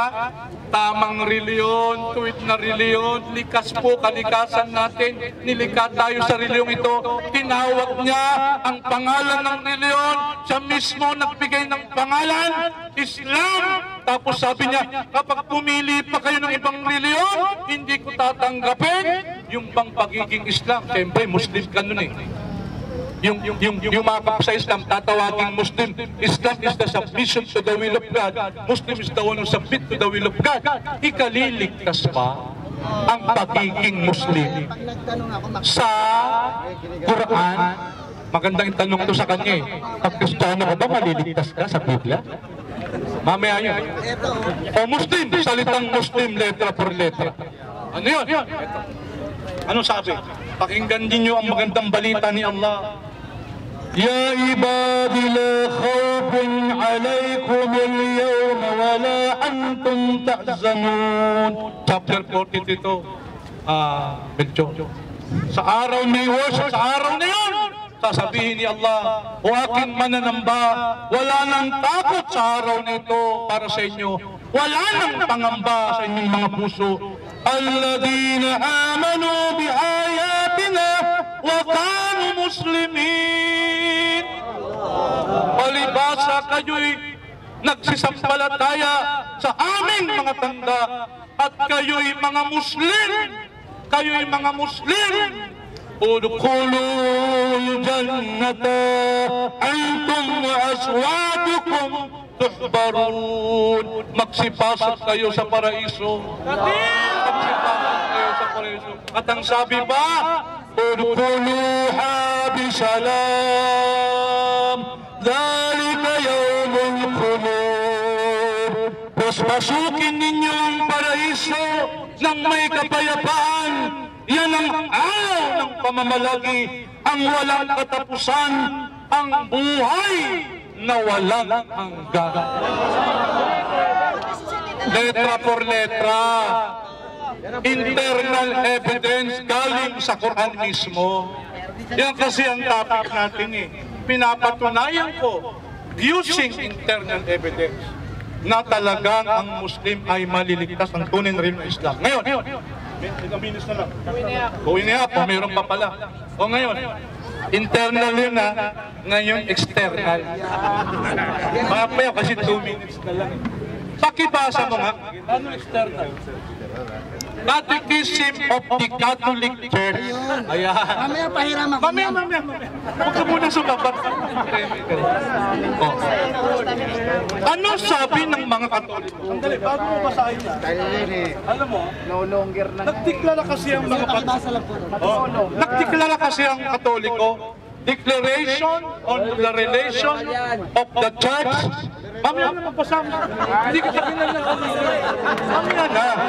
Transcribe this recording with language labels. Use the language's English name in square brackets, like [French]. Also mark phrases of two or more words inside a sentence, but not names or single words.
[Filipino] Tamang reliyon, tuwid na reliyon, likas po kalikasan natin, nilikha tayo sa reliyong ito, tinawag niya ang pangalan ng reliyon, siya mismo nagbigay ng pangalan, Islam. Tapos sabi niya, kapag pumili pa kayo ng ibang reliyon, hindi ko tatanggapin yung bang pagiging Islam. Siyempre, Muslim ka nun eh. Yung makap sa Islam, tatawagin Muslim. [English] Islam is the submission to the will of God. Muslim is the one who submit to the will of God. [Filipino] Ikaliligtas pa ang pagiging Muslim sa Quran. Magandang tanong to sa kanya eh. Pag Kristiyano ka ba, maliligtas ka sa Biblia? Mamaya yun. O Muslim, salitang Muslim, [Spanish] letra por letra. [Filipino] Ano yun? Ano sabi? Pakinggan din nyo ang magandang balita ni Allah. [Arabic] Ya ibadi la khawfun alaykum al-yawm wa la antum tahzanun. [Filipino] Chapter 42 ito. Melchor. Sa araw na worship, sa araw na yun, sasabihin ni Allah, o aking mananamba, wala nang takot sa araw na ito para sa inyo. Wala nang pangamba sa inyong mga puso. [Arabic] Alladhina amanu bi ayatina wa kanu muslimin. [Filipino] Palibasa kayo'y nagsisampalataya sa aming mga tanda at kayo'y mga Muslim. Kayo'y mga Muslim. [Arabic] Udkhulul jannata antum wa aswadukum tuhbarun. [Filipino] Magsipasok kayo sa paraiso. Magsipasok kayo sa paraiso. At ang sabi ba, [Arabic] udkhuluha bisalam. Dhalika yawmul khulud. [Filipino] Pasukin ninyo ang paraiso ng may kapayapaan. Yan ang araw ng pamamalagi, ang walang katapusan, ang buhay na walang hanggan. [Spanish] Letra por letra, [English] internal evidence [Filipino] galing sa Quran mismo. Yan kasi ang topic natin eh. Pinapatunayan ko [English] using internal evidence [Filipino] na talagang ang Muslim ay maliligtas ang tunay na rin ng Islam. Ngayon, ilang minutes na lang. [English] Going up, [Filipino] o mayroon pa pala. O ngayon, internal yun na, ngayon external. Mamaya kasi 2 minutes na lang. Pakibasa mo nga. Ano external? [English] Catechism of the Catholic Church. [Filipino] Ayan. Mamaya pahiram ako. Mamaya. Huwag ka muna sumabat. Ano sabi ng mga Katoliko? Sandali, bago mo basahin yan. Alam mo, nagdeklara kasi ang mga Katoliko. Nagdeklara kasi ang Katoliko [English] declaration on the relation of the church. [Filipino] Mamaya na magpasama. Hindi kita kinala. Mamaya na.